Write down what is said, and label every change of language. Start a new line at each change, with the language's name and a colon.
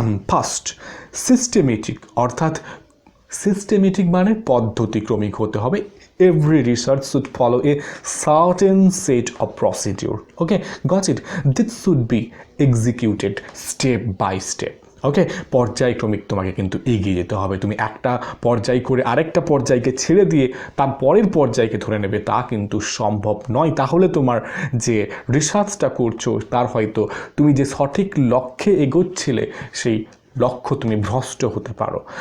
Bangla: First, systematic, অর্থাৎ systematic মানে পদ্ধতিক্রমিক হতে হবে।
English: Every research should follow a certain set of procedure. Okay, got it? This should be executed step by step.
Bangla: ওকে, পর্যায়ক্রমিক তোমাকে কিন্তু এগিয়ে যেতে হবে। তুমি একটা পর্যায় করে আরেকটা পর্যায়কে ছেড়ে দিয়ে তার পরের পর্যায়কে ধরে নেবে, তা কিন্তু সম্ভব নয়। তাহলে তোমার যে রিসার্চটা করছো তার হয়তো তুমি যে সঠিক লক্ষ্যে এগোচ্ছিলে সেই লক্ষ্য তুমি ভ্রষ্ট হতে পারো।